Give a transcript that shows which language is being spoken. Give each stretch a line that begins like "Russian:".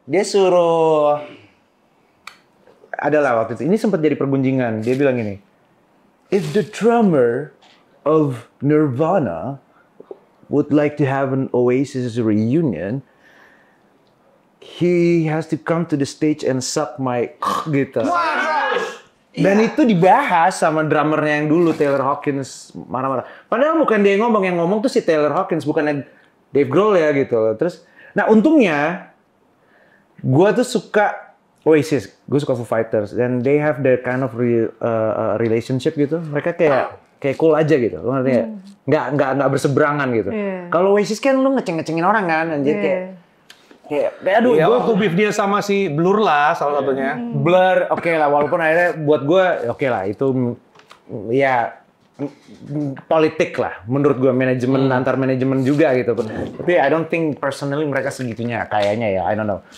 Indonesian: Dia suruh adalah waktu itu. Ini sempat jadi pergunjingan. Dia bilang gini,
English: if the drummer of Nirvana would like to have an Oasis reunion, he has to come to the stage and suck my
Indonesian: gitu. Dan itu dibahas sama drummernya yang dulu, Taylor Hawkins, marah-marah. Padahal bukan dia yang ngomong tuh si Taylor Hawkins, bukan Dave Grohl ya gitu. Terus, nah untungnya, gue tuh suka Oasis, gue suka Foo Fighters,
English: and they have their kind of relationship
Indonesian: gitu. Mereka kayak cool aja gitu, lo ngerti nggak? Nggak berseberangan gitu. Yeah. Kalau Oasis kan lu ngeceng-ngecengin orang kan, anjir kayak aduh, ya, waktu beef dia sama si Blur lah salah satunya. Blur, oke lah, walaupun akhirnya buat gue, oke lah itu ya politik lah, menurut gue manajemen antar manajemen juga gitu. Tapi
English: I don't think personally
Indonesian: mereka segitunya kayaknya ya,
English: I don't know.